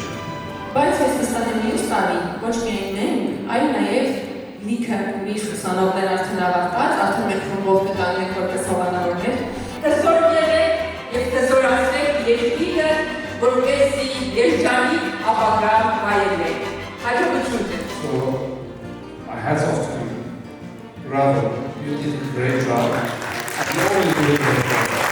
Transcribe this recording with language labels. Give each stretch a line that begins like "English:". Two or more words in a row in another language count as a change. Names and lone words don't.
Armenian: Բայց ես վստահ եմ մյուս տարի ոչ միայն մենք, այլ նաև լիքը ուրիշ ուսանողներ արդեն ավարտած, արդեն մենք խմբով կտանենք որպես հովանավորներ։ Տեսոր եղեք և տեսորացրեք երկիրը, որպեսզի երջանիկ ապագա վայելեք։ Հաջողություն ձեզ։
English: So, my hats off to you. Bravo, you did a great job. You always do a great job.